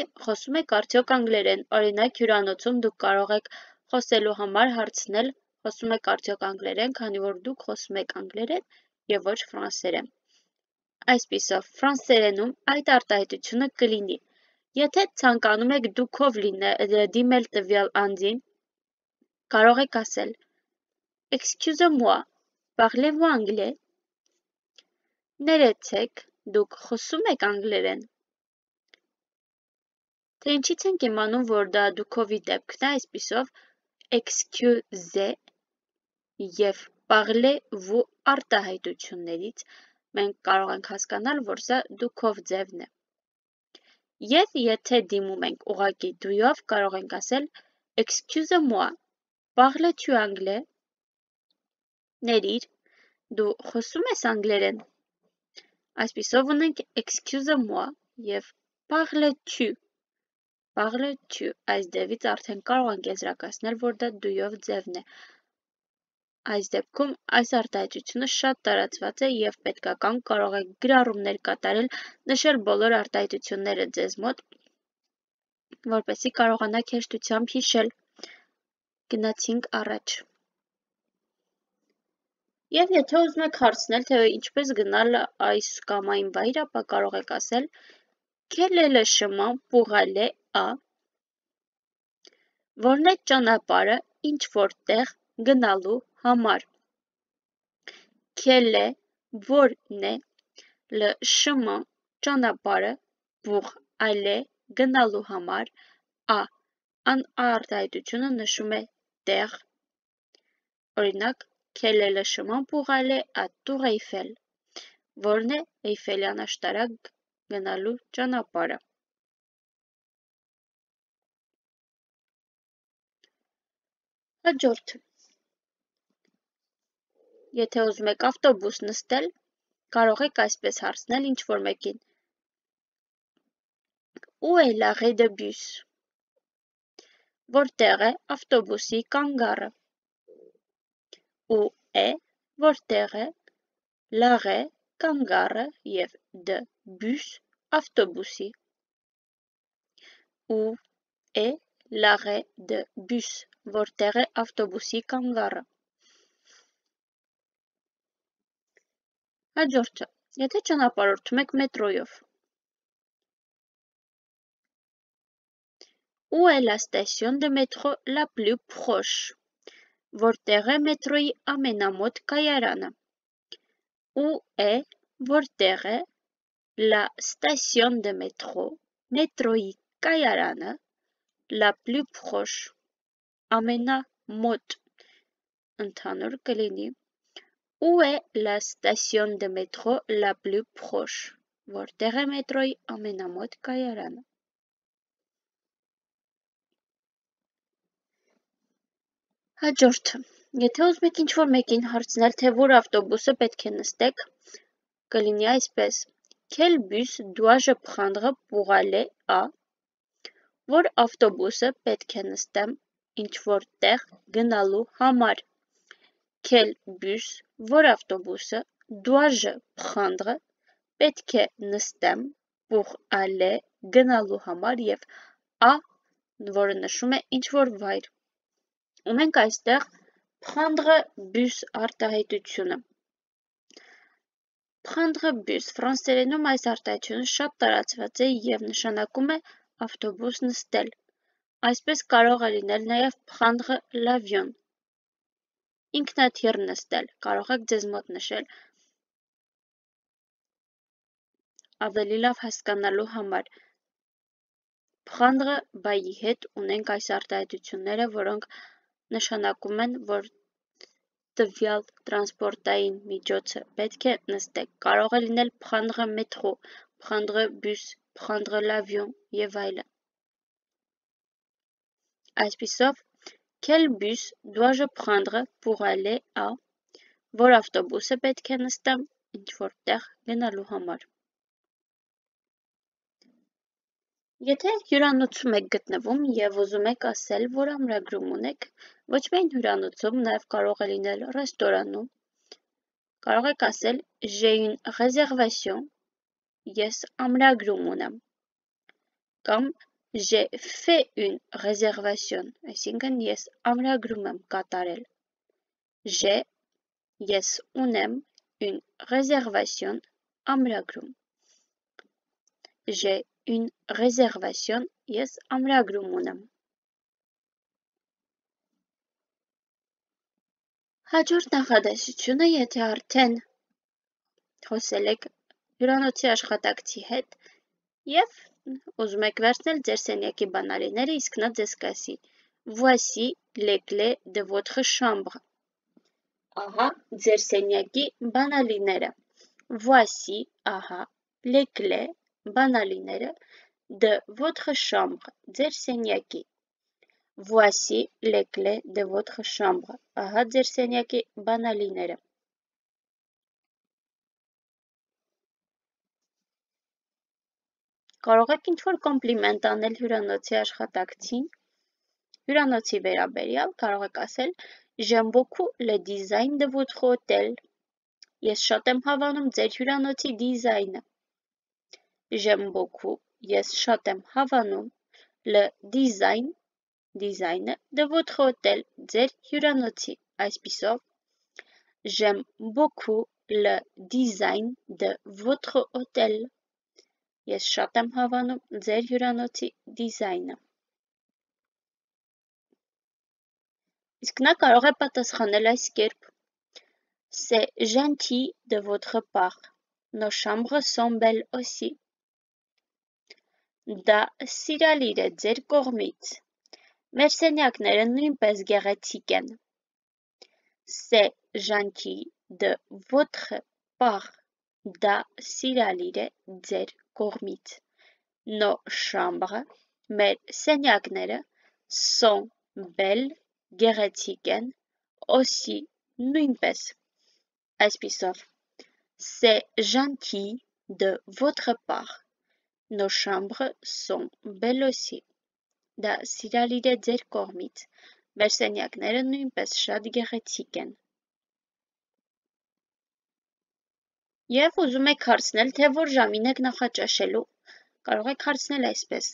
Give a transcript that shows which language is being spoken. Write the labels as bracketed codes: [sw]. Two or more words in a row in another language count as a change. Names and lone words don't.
[hy] խոսում եք արդյոք անգլերեն, օրինակ հյուրանոցում դուք կարող եք խոսելու համար հարցնել խոսում եք արդյոք անգլերեն, քանի որ դուք խոսում եք անգլերեն և ոչ ֆրանսերեն: Այսպիսով, ֆրանսերենում այդ արտահայտությունը կլինի: Եթե ցանկանում եք դուքով դիմել տվյալ անձին, կարող եք ասել [fr] Excusez-moi, parlez-vous anglais? [hy] Ներեցեք, դուք խոսում եք անգլերեն? Թե ինչից ենք իմանում, որ դա դուքովի դեպքն է, այսպիսով excusez և parlez-vous արտահայտություններից մենք կարող ենք հասկանալ, որ սա դուքով ձևն է: Եվ եթե դիմում ենք ուղղակի դույով, կարող ենք ասել [fr] Excusez-moi, parles-tu anglais? [hy] Ներիր, դու խոսում ես անգլերեն? Այսպիսով ունենք [fr] Excusez-moi [hy] և [fr] parles-tu: Parles-tu [hy] այս դեպից արդեն կարող ենք եզրակացնել, որ դա դույով ձևն է: Այս դեպքում այս արտահայտությունը շատ տարածված է և պետքական կարող եք գրառումներ կատարել, նշել բոլոր արտահայտությունները ձեզ մոտ, որպեսզի կարողանաք հեշտությամբ հիշել: Գնացինք առաջ: Եվ եթե ուզում եք հարցնել, թե ինչպես գնալ այս կամ այն վայր, ապա կարող եք ասել [fr] Quel est le chemin pour aller à? [hy] Որն է ճանապարհը ինչ-որ տեղ գնալու համար: [fr] Quel est [hy] որն է [fr] le chemin [hy] ճանապարհը [fr] pour aller [hy] գնալու համար à արտահայտությունը նշում է տեղ: Օրինակ [fr] Quel est le chemin pour aller à Tour Eiffel? [hy] Որն է Էյֆելյան աշտարակ գնալու ճանապարհը: Հաջորդը: Եթե ուզում եք ավտոբուս նստել, կարող եք այսպես հարցնել ինչ-որ մեկին [fr] Où est l'arrêt de bus? [hy] Որտեղ է ավտոբուսի կանգառը? [fr] Où est [hy] որտեղ է [fr] l'arrêt [hy] կանգառը և [fr] de bus ավտոբուսի: Où est l'arrêt de bus? [hy] Որտեղ է ավտոբուսի կանգառը: Հաջորդը: Եթե ճանապարհորդում եք մետրոյով, [fr] Où est la station de métro la plus proche? [hy] Որտեղ է մետրոյի ամենամոտ կայարանը: [fr] Où est [hy] որտեղ է [fr] la station de métro [hy] մետրոյի կայարանը [fr] la plus proche [hy] ամենամոտ: Ընդհանուր կլինի [fr] Où est la station de métro la plus proche? [hy] Որտեղ է մետրոյի ամենամոտ կայարանը: Հաջորդը: Եթե ուզում եք ինչ-որ մեկին հարցնել, թե որ ավտոբուսը պետք է նստեք, կլինի այսպես [fr] Quel bus dois-je prendre pour aller à? [hy] որ ավտոբուսը պետք է նստեմ ինչ-որ տեղ գնալու համար։ [fr] Quel bus, [hy] որ ավտոբուսը, [fr] dois-je prendre, [hy] պետք է նստեմ [fr] pour aller [hy] գնալու համար եւ à, որը նշում է ինչ-որ վայր։ Ունենք այստեղ [fr] prendre bus [hy] արտահայտությունը։ [fr] Prendre bus [hy] ֆրանսերենում այս արտահայտությունը շատ տարածված է եւ նշանակում է ավտոբուս նստել։ Այսպես կարող է լինել նաեւ [fr] prendre l'avion, [hy] ինքնաթիռ նստել, կարող եք ձեզ մոտ նշել ավելի լավ հասկանալու համար։ Prendre բայի հետ ունենք այս արտահայտությունները, որոնք նշանակում են, որ տվյալ տրանսպորտային միջոցը պետք է նստեք։ Կարող է լինել [fr] prendre métro, prendre bus, prendre l'avion [hy] եւ այլն։ Այսպիսով, [fr] quel bus dois-je prendre pour aller à, [hy] որ ավտոբուսը պետք է նստեմ ինչ-որ տեղ գնալու համար։ Եթե հյուրանոցում եք գտնվում եւ ուզում եք ասել, որ ամրագրում ունեք, ոչ միայն հյուրանոցում, նաեւ կարող է լինել ռեստորանում, կարող եք ասել [fr] j'ai une réservation, [hy] ես ամրագրում ունեմ, կամ [fr] j'ai fait une réservation, [hy] այսինքն ես ամրագրում եմ կատարել։ J'ai, ես ունեմ, [fr] une réservation, ամրագրում։ J'ai une réservation, [hy] ես ամրագրում ունեմ։ Հաջորդ նախադասությունը, եթե արդեն խոսել եք հյուրանոցի աշխատակցի հետ եւ ուզում եք վերցնել ձեր սենյակի բանալիները, իսկ նա ձեզ կասի [fr] Voici les clés de votre chambre։ [hy] Ահա ձեր սենյակի բանալիները։ Voici, ահա, [fr] les clés, [hy] բանալիները, [fr] de votre chambre, [hy] ձեր սենյակի։ [fr] Voici les clés de votre chambre, [hy] ահա ձեր սենյակի բանալիները։ Կարող եք ինչ-որ կոմպլիմենտ անել հյուրանոցի աշխատակցին, հյուրանոցի վերաբերյալ, կարող եք ասել [fr] J'aime beaucoup le design de votre hôtel, [hy] ես շատ եմ հավանում ձեր հյուրանոցի դիզայնը։ [fr] J'aime beaucoup, [hy] ես շատ եմ հավանում [fr] le design, [hy] դիզայնը [fr] de votre hôtel, [hy] ձեր հյուրանոցի, այսպիսով [fr] J'aime beaucoup le design de votre hôtel, [hy] ես շատ եմ հավանում ձեր հյուրանոցի դիզայնը։ Իսկ նա կարող է պատասխանել այս կերպ. [fr] C'est gentil de votre part. Nos chambres sont belles aussi. [hy] Դա սիրալիր է ձեր կողմից։ Մեր սենյակները նույնպես գեղեցիկ են։ [fr] C'est gentil de votre part. [hy] Դա սիրալիր է ձեր կողմից։ [fr] Nos chambres, [hy] մեր սենյակները, [fr] sont belles, [hy] գեղեցիկ են, aussi, նույնպես։ Այսպիսով, [fr] c'est gentil de votre part. Nos chambres sont belles aussi. [hy] Դա սիրալիր է ձեր կողմից։ Մեր սենյակները նույնպես շատ գեղեցիկ են։ Եվ ուզում եք հարցնել, թե որ ժամին եք նախաճաշելու, կարող եք հարցնել այսպես.